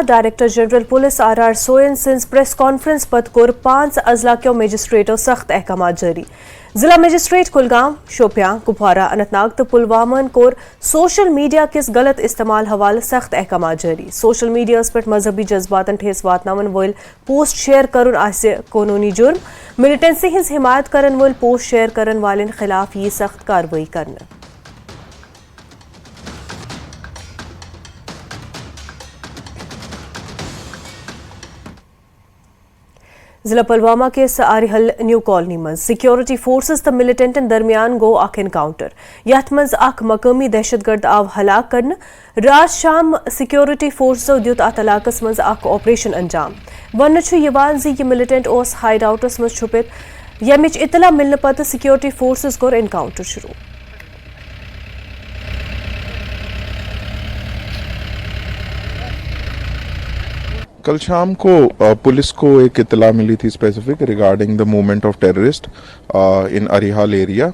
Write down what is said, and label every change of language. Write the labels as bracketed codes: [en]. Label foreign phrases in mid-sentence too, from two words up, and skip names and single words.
[en] Director General Police [ks] आर सोयन सिंस [en] press conference [ks] पद कोर 5 अजला के मजिस्ट्रेटों सख्त अहकामात जारी। जिला मजिस्ट्रेट कुलगाम, शोपियां, कुपवारा, अनंतनाग तो पुलवामा कोर [en] social media [ks] किस गलत इस्तेमाल हवाले सख्त अहकामात जारी। [en] social media [ks] पे मजहबी जज्बातन ठेस वातनावन वल [en] post share [ks] करुन आसे कानूनी जुर्म। मिलिटेंसी हिंस हिमायत करन वल [en] post share [ks] करन वालन खिलाफ ये सख्त कार्रवाई करना। जिला पुलवामा के आरिहल न्यू कॉलोनी मज [en] security forces [ks] तो मिलिटेंटन दरमियान गो अख एनकाउंटर। यथ मज अख मकामी दहशतगर्द आव हलाक करना। रात शाम [en] security forces [ks] दियुत अत इलाकस मज अख ऑपरेशन अंजाम। वन ये मिलिटेंट ओस हाइड आउटस मज छुपित। यमिच इतला मिलने पत [en] security forces [ks] कोर एनकाउंटर शुरू। [hi] कल शाम को पुलिस को एक इतला मिली थी [en] specific regarding the movement of terrorist in Arihal area.